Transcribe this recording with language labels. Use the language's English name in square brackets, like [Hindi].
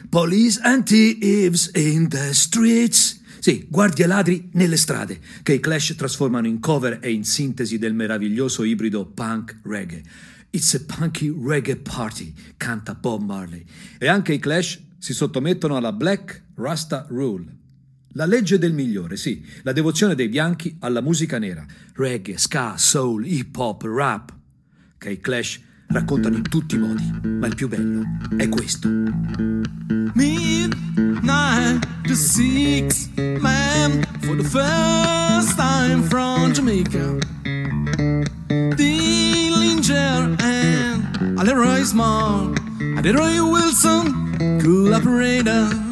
[English] Police and thieves in the streets. [Italian] Sì, guardie e ladri nelle strade, che i Clash trasformano in cover e in sintesi del meraviglioso ibrido punk reggae. [English] It's a punky reggae party, [Italian] canta Bob Marley. E anche i Clash si sottomettono alla Black Rasta Rule. La legge del migliore, sì. La devozione dei bianchi alla musica nera. Reggae, ska, soul, hip hop, rap. Che i Clash raccontano in tutti i modi, ma il più bello è questo. [English] Midnight to six, man, for the first time from Jamaica. Dillinger and Leroy Small, and Leroy Wilson, cool operator.